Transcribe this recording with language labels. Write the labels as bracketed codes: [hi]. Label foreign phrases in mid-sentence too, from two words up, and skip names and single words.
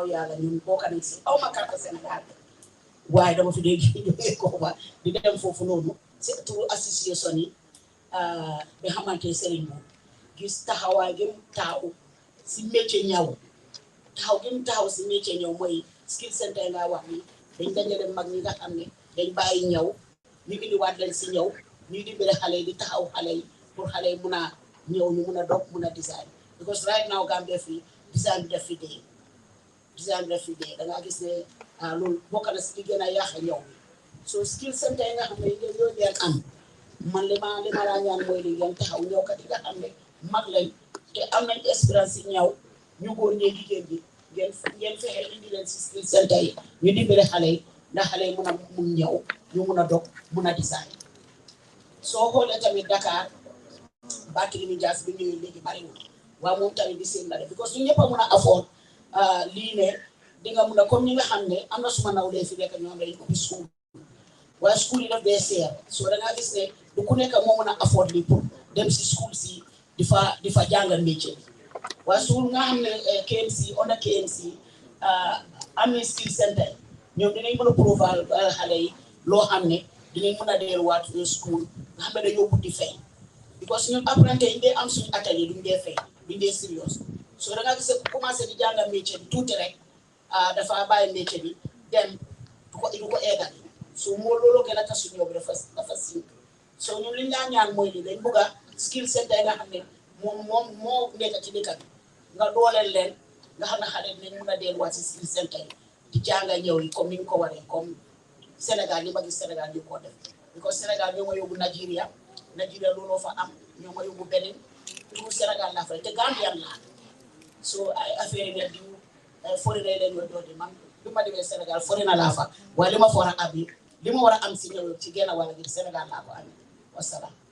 [wo] yàlla ñun bokk nañ si aw ma carte Sénégal waaye dama fi dee jógee ko ba di dem foofu noonu si turu association yi bi xamante Serigne bu gis taxawaay gi mu taxaw si métier ñaw taxaw si métier ñaw mooy [en] skill center [wo] nga wax ni dañ dajale mag ñi nga xam ne dañ bàyyi ñaw ñu indiwaat leen si ñaw ñuy dimbale xale yi di taxaw xale yi pour xale yi mun a ñëw ñu mun a dog mun a design [en] because right now [wo] Gambia fii design bi def fi dee da ngaa gis ne loolu bokk na si li gën a yàq ñaw bi so [en] skill center [wo] yi nga xam ne yooyu ngeen am man li ma laa ñaan mooy li ngeen taxaw ñëwkat yi nga xam ne mag lañ te am nañ expérience si ñaw ñu góor ñee jigéen bi ngeen fexe indi leen si [en] skill center [wo] yi ñu dimbale xale yi ndax xale yi mun ñëw ñu mun a dog mun a design soo xoolee tamit Dakar Barthélémy Dias bi ñëwee léegi bariwul waaw moom tamit di seen la def because ñu ñëpp a mun a afford lii ne di nga mun a comme ñi nga xam ne am na suma nawlee fi nekk ñoo xam ne dañ ubbi school waaye school yi daf dee seer soo dangaa gis ne du ku nekk moo mun a afford lii pour dem si school si di fa jàngal métier bi waaye school nga xam ne KMC under KMC am na [en] skill center [wo] ñoom dinañ mën a provide xale yi loo xam ne dinañ mën a delluwaat school nga xam ne dañoo buddi fay because ñun apprenti yi dee am suñu atelier duñ dee fay duñ dee serious so da nga gis ku commencé di jàng métier bi tuuti rek dafa bàyyi métier bi dem du ko eggal so moo loolu gën a tasu ñëw bi dafa siiw so ñun li ñu daan ñaan mooy li dañ bëgg a [en] skill center [wo] yi nga xam ne moom moo nekk ci dëkk bi nga dooleel leen nga xam ne xale dinañ mën a delluwaat si [en] skill center [wo] yi di jàng ñëw yi comme ni ñu ko waree comme Sénégal yi ma gis Sénégal ñu ko def because Sénégal ñoo ma yóbbu Nigeria looloo fa am ñoo ma yóbbu beneen tout Sénégal laa fa te Gambian laa so ay affaire yi ne diw fori na leen yoo doon man bi ma demee Sénégal fori na laa fa waaye li ma fa war a am yi li ma war a am si ñëw ci genn wàll gi Sénégal laa ko amee wasalaam.